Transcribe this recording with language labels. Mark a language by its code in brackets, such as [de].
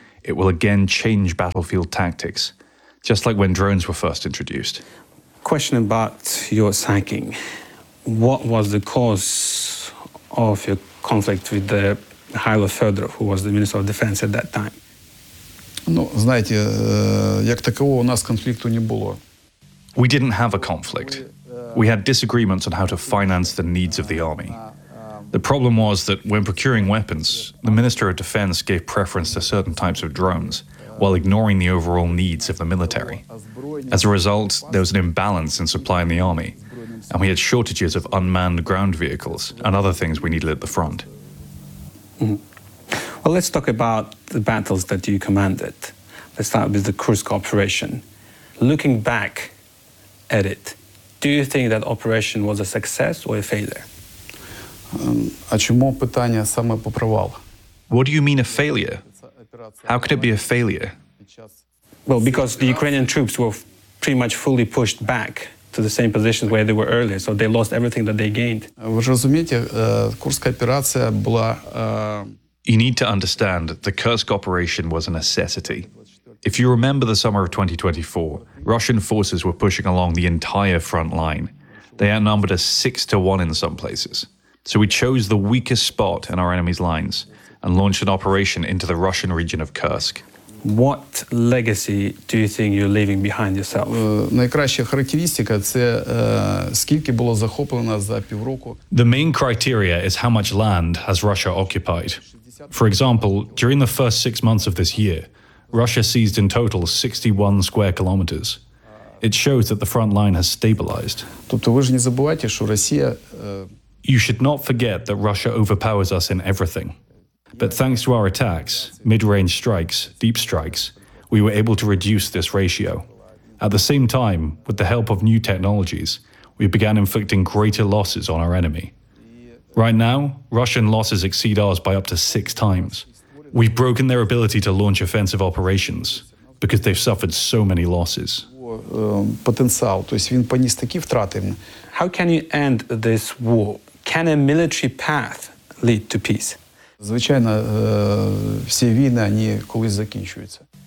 [en] it will again change battlefield tactics, just like when drones were first introduced. Question about your sacking. What was the cause of your conflict with the Mikhailo Fedorov, who was the Minister of Defense at that time? [uk] Ну, знаете, як такового у нас конфлікту не було. [en] We didn't have a conflict. We had disagreements on how to finance the needs of the army. The problem was that when procuring weapons, the Minister of Defense gave preference to certain types of drones while ignoring the overall needs of the military. As a result, there was an imbalance in supplying the army, and we had shortages of unmanned ground vehicles and other things we needed at the front. Mm-hmm. Well, let's talk about the battles that you commanded. Let's start with the Kursk operation. Looking back at it, do you think that operation was a success or a failure? [uk] А чому питання саме про провал? [en] What do you mean a failure? How could it be a failure? Well, because the Ukrainian troops were pretty much fully pushed back to the same positions where they were earlier, so they lost everything that they gained. [uk] Ви ж розумієте, Курська операція була... [en] You need to understand that the Kursk operation was a necessity. If you remember the summer of 2024, Russian forces were pushing along the entire front line. They outnumbered us 6-1 in some places. So we chose the weakest spot in our enemy's lines and launched an operation into the Russian region of Kursk. What legacy do you think you're leaving behind yourself? [uk] Найкраща характеристика – це скільки було захоплено за півроку. [en] The main criteria is how much land has Russia occupied. For example, during the first 6 months of this year, Russia seized in total 61 square kilometers. It shows that the front line has stabilized. [uk] Тобто ви ж не забувайте, що Росія... [en] You should not forget that Russia overpowers us in everything. But thanks to our attacks, mid-range strikes, deep strikes, we were able to reduce this ratio. At the same time, with the help of new technologies, we began inflicting greater losses on our enemy. Right now, Russian losses exceed ours by up to 6 times. We've broken their ability to launch offensive operations because they've suffered so many losses. [uk] Потенціал, то есть він поніс такі втрати. [en] How can you end this war? Can a military path lead to peace? [uk] Звичайно, всі війни, вони колись закінчуються.